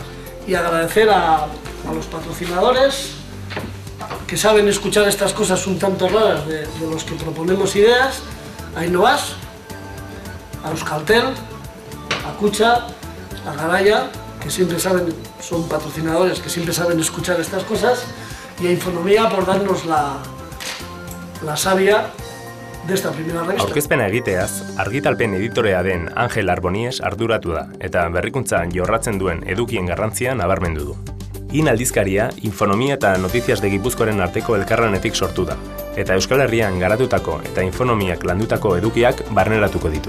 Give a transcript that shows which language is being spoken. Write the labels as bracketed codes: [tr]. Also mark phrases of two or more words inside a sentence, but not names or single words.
[es] Y agradecer a los patrocinadores que saben escuchar estas cosas un tanto raras de los que proponemos ideas, a Innovas, a Euskaltel, a Kutxa, a Garaya, que siempre saben, son patrocinadores que siempre saben escuchar estas cosas, y a Infonomía por darnos la savia de esta primera revista. [eu] Aurkezpena egiteaz, argitalpen editorea den Angel Arbonies arduratu da, eta berrikuntzan jorratzen duen edukien garrantzia nabarmendu du. IN aldizkaria, Infonomia eta Noticias de Gipuzkoaren arteko elkarlanetik sortu da, eta Euskal Herrian garatutako eta Infonomiak landutako edukiak barneratuko ditu.